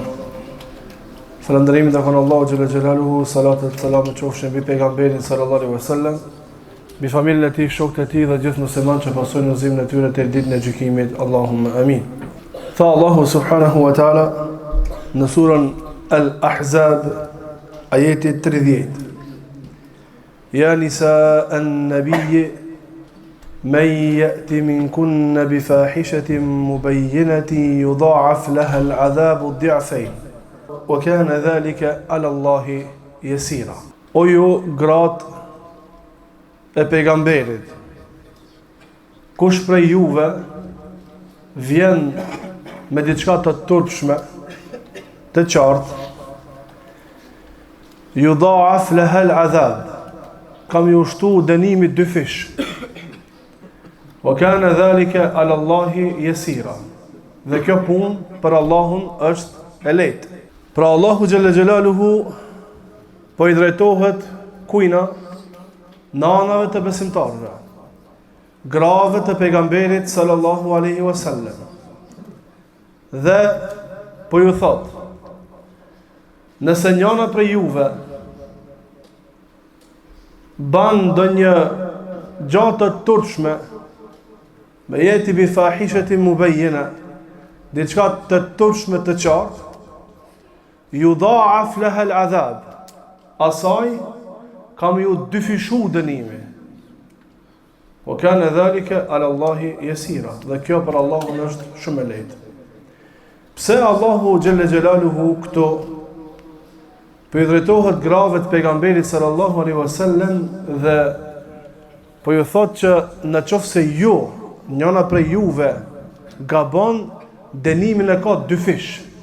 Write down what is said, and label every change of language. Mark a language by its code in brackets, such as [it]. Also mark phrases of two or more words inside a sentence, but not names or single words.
[sq] Falënderimi tek Allahu [ar] جل جلاله, الصلاة والسلام [sq] qofshin mbi pejgamberin [ar] صلى الله عليه وسلم, [sq] mbi familjen e tij, shokët e tij dhe gjithë muslimanët që pasojnë udhëzimin e tyre deri ditën e gjykimit. [ar] اللهم آمين. Tha الله سبحانه وتعالى [sq] në surën Al-Ahzab ajeti 30: [ar] يا نساء النبي من يأت منكن بفاحشة مبينة يضاعف لها العذاب ضعفين وكان ذلك على الله يسيرا. [sq] O ju gratë e pejgamberit, kush prej juve vjen me diçka të turpshme, të qartë, [ar] يضاعف لها العذاب, [sq] kam ju shtu dënimit dy fish. [ar] وكان ذلك على الله يسيرا. [sq] Dhe kjo punë për Allahun është e lehtë. Pra Allahu [ar] جل جلاله [sq] po I drejtohet kujna, nanave të besimtarëve, grave të pejgamberit [ar] صلى الله عليه وسلم. [sq] Dhe po ju thot, nëse njëna prej juve ban ndonjë gjatë të turpshme, me jeti [ar] بفاحشة مبينة, [sq] diçka të turpshme të qartë, [ar] يضاعف لها العذاب, [sq] asaj kam ju dyfishu dënimi. [ar] وكان ذلك على الله يسيرا. [sq] Dhe kjo për Allahun është shumë e lehtë. Pse Allahu [ar] جل جلاله [sq] këto po I drejtohet grave të pejgamberit [ar] صلى الله عليه وسلم [sq] dhe po ju thot që në qoftë se ju, njëna prej juve, gabon, dënimin e ka dy fish.